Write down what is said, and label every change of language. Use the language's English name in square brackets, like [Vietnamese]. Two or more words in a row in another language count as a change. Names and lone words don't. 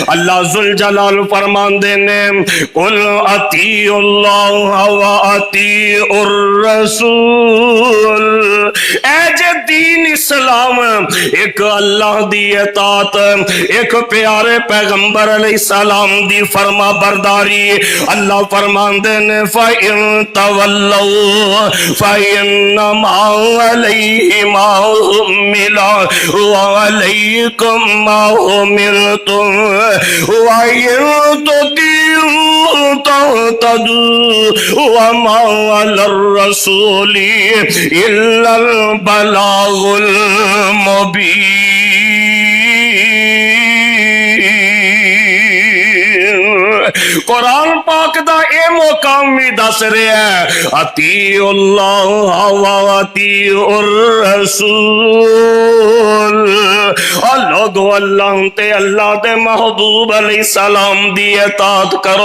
[Punjabi] اللہ ذو الجلال فرماندے نے [Arabic] قل أطيعوا الله وأطيعوا الرسول, [Punjabi] اے جے دین اسلام، اک اللہ دی اطاعت، اک پیارے پیغمبر علیہ السلام دی فرماں برداری. اللہ فرماندے نے [Arabic] فإن تولوا فإنما عليه ما حمل وعليكم ما حملتم وإن تطيعوا تهتدوا وما على الرسول إلا البلاغ المبين. [Punjabi] قرآن پاک دا اے مقام بھی دس رہا ہے [Arabic] أطيعوا الله وأطيعوا الرسول. [Punjabi] اور لوگو اللہ تے اللہ دے محبوب علیہ السلام دی اطاعت کرو.